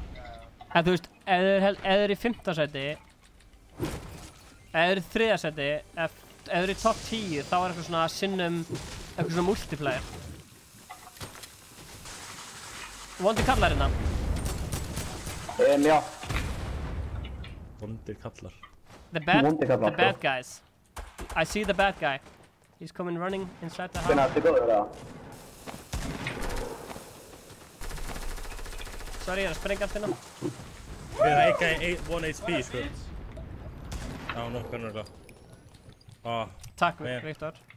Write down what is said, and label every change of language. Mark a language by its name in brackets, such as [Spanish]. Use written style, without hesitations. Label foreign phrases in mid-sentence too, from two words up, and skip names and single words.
[Icelandic] En þú veist, ef þið er í 5. sæti, ef þið er í 3. sæti, ef þið er í top 10, þá er eitthvað svona sinnum, eitthvað svona multiplayer. Vondir kallar hérna. Já. Vondir kallar. [English] The bad guys. I see the bad guy. He's coming running inside the house. [Icelandic] Hvernig ertu góður það? Sorry, ég er að sprengja allt hérna. Við erum ekki 1 HP, sko. Já, nokkuð er það. Takk, Viktor.